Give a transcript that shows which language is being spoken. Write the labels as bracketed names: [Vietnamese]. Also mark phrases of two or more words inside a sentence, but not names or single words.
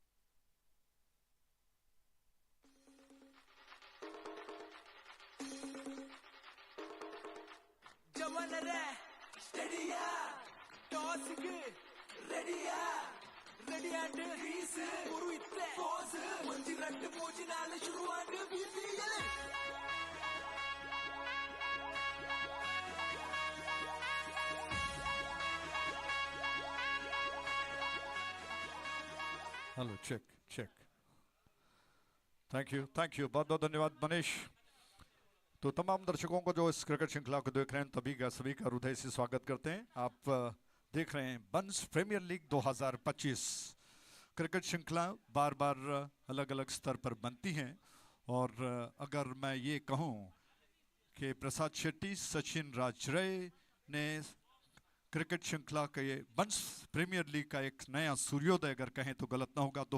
[Tulu] ಜವನರೇ ಸ್ಟಡಿಯಾ ಟಾಸ್ಗೆ ರೆಡಿಯಾ ರೆಡಿಯಾಟ್ ರೀಸ್ ಉರುಯಿತ್ತೆ ಪೋಸ್ ಮಂಜಿ ರಟ್ಟು ಪೂಜಿನಾಲ ಶುರುವಾಂಡು ಬಿಬಿಯಲೆ. [English] Hello, check, check. Thank you. [Hindi] बहुत बहुत धन्यवाद मनीष. तो तमाम दर्शकों को जो इस क्रिकेट श्रृंखला को देख रहे हैं सभी का हृदय से स्वागत करते हैं. आप देख रहे हैं बंस प्रीमियर लीग 2025. क्रिकेट श्रृंखला बार बार अलग अलग स्तर पर बनती हैं और अगर मैं ये कहूँ कि प्रसाद शेट्टी, सचिन राजरे ने क्रिकेट श्रृंखला के बंस प्रीमियर लीग का एक नया सूर्योदय अगर कहें तो गलत ना होगा.